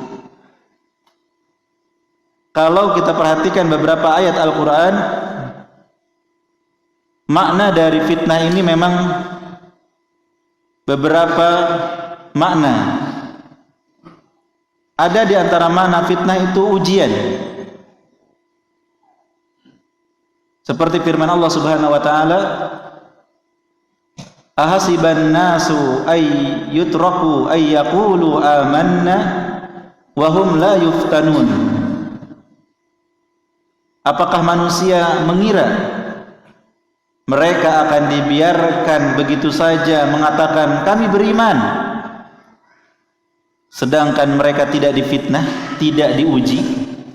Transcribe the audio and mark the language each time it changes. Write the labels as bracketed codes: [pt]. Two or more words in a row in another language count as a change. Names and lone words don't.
[id] Kalau kita perhatikan beberapa ayat Al-Quran, makna dari fitnah ini memang beberapa makna. Ada di antara makna fitnah itu ujian. Seperti firman Allah [ar] سبحانه وتعالى, أحسب الناس أن يتركوا أن يقولوا آمنا وهم لا يفتنون. [id] Apakah manusia mengira mereka akan dibiarkan begitu saja mengatakan kami beriman, sedangkan mereka tidak difitnah, tidak diuji?